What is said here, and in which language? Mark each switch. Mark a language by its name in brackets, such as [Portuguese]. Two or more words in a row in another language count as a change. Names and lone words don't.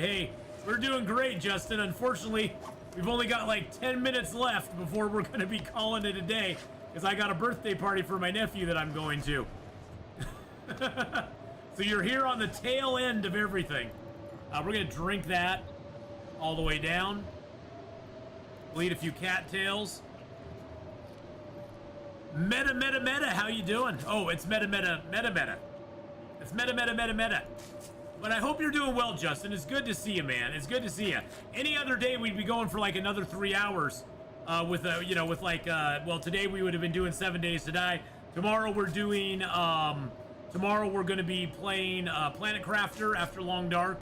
[English] Hey, we're doing great, Justin. Unfortunately, we've only got like 10 minutes left before we're going to be calling it a day because I got a birthday party for my nephew that I'm going to. So you're here on the tail end of everything. We're going to drink that all the way down. We'll eat a few cattails. Meta, meta, meta. How you doing? Oh, it's meta, meta, meta, meta. It's meta, meta, meta, meta. But I hope you're doing well, Justin. It's good to see you, man. It's good to see you. Any other day, we'd be going for like another 3 hours with well, today we would have been doing 7 Days to Die. Tomorrow we're doing, tomorrow we're going to be playing Planet Crafter after Long Dark.